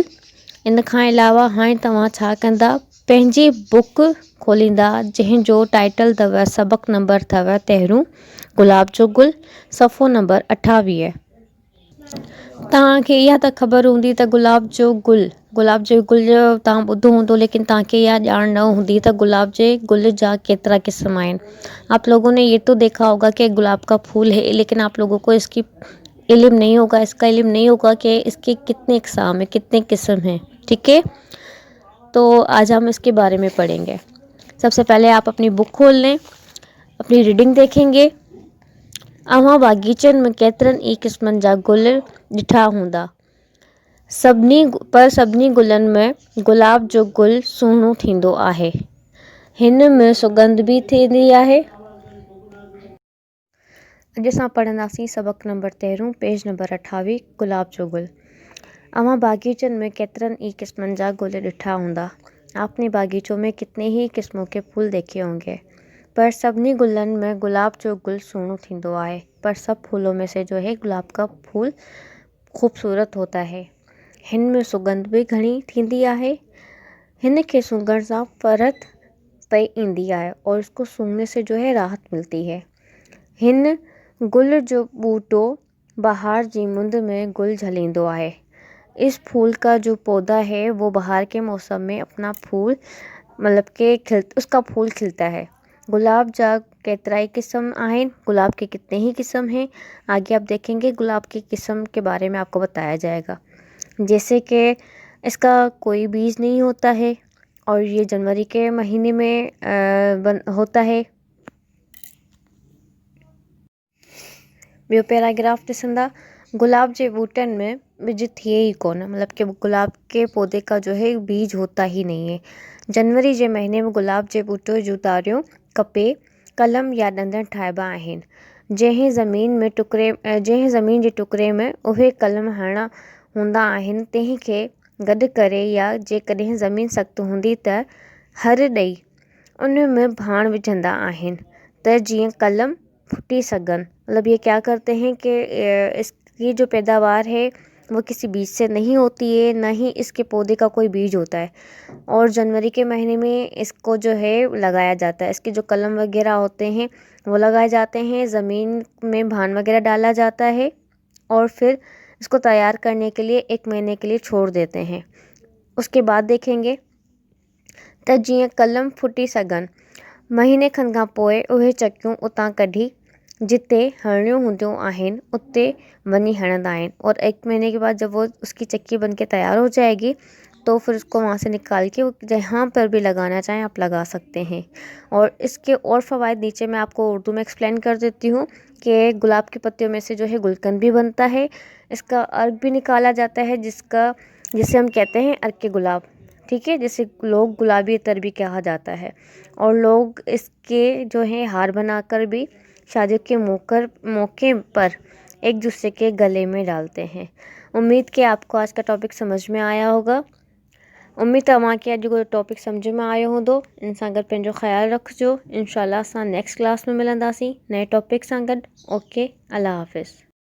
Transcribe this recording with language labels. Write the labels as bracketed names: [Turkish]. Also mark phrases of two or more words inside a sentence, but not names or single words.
[Sindhi] इन खां अलावा हाणे तव्हां छा कंदा, पंहिंजी बुक खोलींदा जंहिंजो टाइटल अथव सबक़ नंबर अथव 13 गुलाब जो गुल, सफ़ो नंबर 28। तव्हांखे इहा त ख़बर हूंदी त गुलाब जो गुल जो तव्हां ॿुधो हूंदो, लेकिन तव्हांखे इहा ॼाण न हूंदी त गुलाब जे गुल जा केतिरा क़िस्म आहिनि। [Urdu] آپ لوگوں نے یہ تو دیکھا ہوگا کہ گلاب کا پھول ہے، لیکن آپ لوگوں کو اس کا علم نہیں ہوگا کہ اس کے کتنے اقسام ہے، کتنے قسم ہیں. ٹھیک ہے، تو آج ہم اس کے بارے میں پڑھیں گے. سب سے پہلے آپ اپنی بک کھول لیں، اپنی ریڈنگ دیکھیں گے. [Sindhi] अव्हां बाग़ीचनि में केतिरनि ई क़िस्मनि जा गुल ॾिठा हूंदा, सभिनी गुलनि में गुलाब जो गुल सुहिणो थींदो आहे। हिन में सुगंध बि थींदी आहे। अॼु असां पढ़ंदासीं सबक़ नंबर 13 पेज नंबर 28 गुलाब जो गुल। अव्हां बाग़ीचनि में केतिरनि ई क़िस्मनि जा गुल ॾिठा हूंदा। [Urdu] آپ نے باغیچوں میں کتنے ہی قسموں کے پھول دیکھے ہوں گے، پر [Sindhi] सभिनी गुलनि में गुलाब जो गुल सुहिणो थींदो आहे। [Urdu] پر سب پھولوں میں سے جو ہے گلاب کا پھول خوبصورت ہوتا ہے. [Sindhi] हिन में सुगंध भी घणी थींदी आहे। हिन खे सूंघण सां फ़रहत पई ईंदी आहे [Urdu] اور اس کو سونگھنے سے جو ہے راحت ملتی ہے. [Sindhi] हिन गुल जो बूटो बहार जी मुंद में गुल झलींदो आहे। [Urdu] اس پھول کا جو پودا ہے وہ بہار کے موسم میں اپنا پھول اس کا پھول کھلتا ہے. [Sindhi] गुलाब जा केतराई किस्म आहिनि, [Urdu] گلاب کے کتنے ہی قسم ہیں. آگے آپ دیکھیں گے گلاب کی قسم کے بارے میں آپ کو بتایا جائے گا. جیسے کہ اس کا کوئی بیج نہیں ہوتا ہے اور یہ جنوری کے مہینے میں ہوتا ہے. [Sindhi] ॿियो पैराग्राफ ॾिसंदा, गुलाब जे बूटनि में बीज थिए ही कोन, [Urdu] مطلب کہ گلاب کے پودے کا جو ہے بیج ہوتا ہی نہیں ہے. [Sindhi] जनवरी जे महीने में गुलाब जे बूटे जूं तारियूं कपे कलम या ॾंदड़ ठाहिबा आहिनि। जंहिं ज़मीन जे टुकड़े में उहे कलम हणणा हूंदा आहिनि, तंहिं खे गॾु करे, या जेकॾहिं ज़मीन सख़्तु हूंदी त हर ॾेई उन में भाण विझंदा आहिनि त जीअं कलम फुटी सघनि। [Urdu] مطلب یہ کیا کرتے ہیں کہ اس کی جو پیداوار ہے وہ کسی بیج سے نہیں ہوتی ہے، نہ ہی اس کے پودے کا کوئی بیج ہوتا ہے. اور جنوری کے مہینے میں اس کو جو ہے لگایا جاتا ہے. اس کے جو قلم وغیرہ ہوتے ہیں وہ لگائے جاتے ہیں، زمین میں بھان وغیرہ ڈالا جاتا ہے اور پھر اس کو تیار کرنے کے لیے 1 مہینے کے لیے چھوڑ دیتے ہیں. اس کے بعد دیکھیں گے [Sindhi] त जीअं कलम फुटी सघनि, महीने खन खां पोइ उहे चकियूं उतां कढी जिते हणणियूं हूंदियूं आहिनि उते वञी हणंदा आहिनि। [Urdu] اور 1 مہینے کے بعد جب وہ اس کی چکی بن کے تیار ہو جائے گی تو پھر اس کو وہاں سے نکال کے جہاں پر بھی لگانا چاہیں آپ لگا سکتے ہیں. اور اس کے اور فوائد نیچے میں آپ کو اردو میں ایکسپلین کر دیتی ہوں کہ گلاب کی پتیوں میں سے جو ہے گلقند بھی بنتا ہے. اس کا عرق بھی نکالا جاتا ہے، جسے ہم کہتے ہیں عرق گلاب. ٹھیک ہے، جسے لوگ گلابی عطر بھی کہا جاتا ہے. اور لوگ اس کے جو ہے ہار بنا کر بھی شادیوں کے موقع پر ایک دوسرے کے گلے میں ڈالتے ہیں. امید کہ آپ کو آج کا ٹاپک سمجھ میں آیا ہوگا. [Sindhi] उम्मीद तव्हांखे अॼु जो टॉपिक सम्झ में आयो हूंदो। इन सां गॾु पंहिंजो ख़्यालु रखिजो। इंशाल्लाह असां [English] next class [Sindhi] में मिलंदासीं नए टॉपिक सां गॾु। ओके, अल्लाह हाफ़िज़।